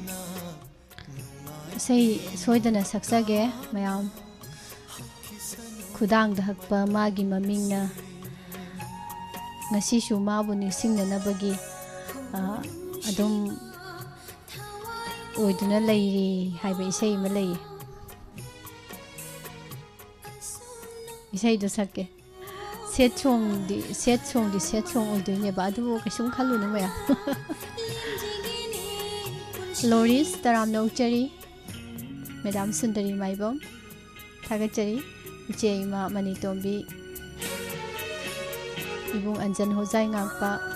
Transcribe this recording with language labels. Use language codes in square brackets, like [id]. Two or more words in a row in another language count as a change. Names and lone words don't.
[mni] sei soidana saksage mayam ꯈꯨꯗꯥꯡꯒꯗ ꯍꯛꯄ ꯃꯥꯒꯤ ꯃꯃꯤꯡꯅ ngasisu mabu nisingnanabagi adum oiduna leiri haiba isai ma lei isai do sakke set song di oidoine ba adu kasum khalu na maya Loris taram nokchari Madam Sundari Maibom thagachari iche ima Manitombi Ibung Anjan Hozai ngakpa